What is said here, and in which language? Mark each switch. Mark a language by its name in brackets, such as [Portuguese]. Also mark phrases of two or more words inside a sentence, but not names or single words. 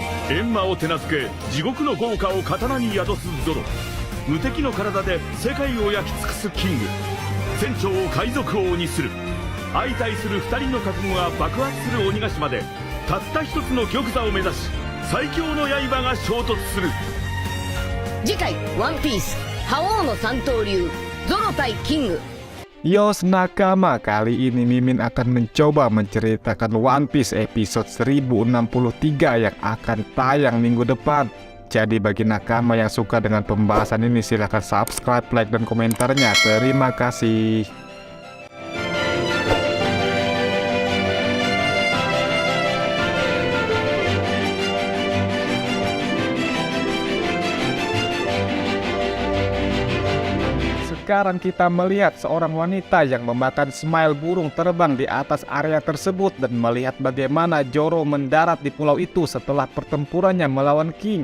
[Japanese] 閻魔を手なずけ地獄の豪華を刀に宿すゾロ、無敵の体で世界を焼き尽くすキング、船長を海賊王にする。相対する2人の覚悟が爆発する鬼ヶ島で、たった一つの玉座を目指し最強の刃が衝突する。次回ワンピース覇王の三刀流ゾロ対キング。 [Indonesian] Yos Nakama, kali ini Mimin akan mencoba menceritakan One Piece episode 1063 yang akan tayang minggu depan. Jadi bagi nakama yang suka dengan pembahasan ini silahkan subscribe, like, dan komentarnya. Terima kasih. Sekarang kita melihat seorang wanita yang memakan smile burung terbang di atas area tersebut dan melihat bagaimana Zoro mendarat di pulau itu setelah pertempurannya melawan King.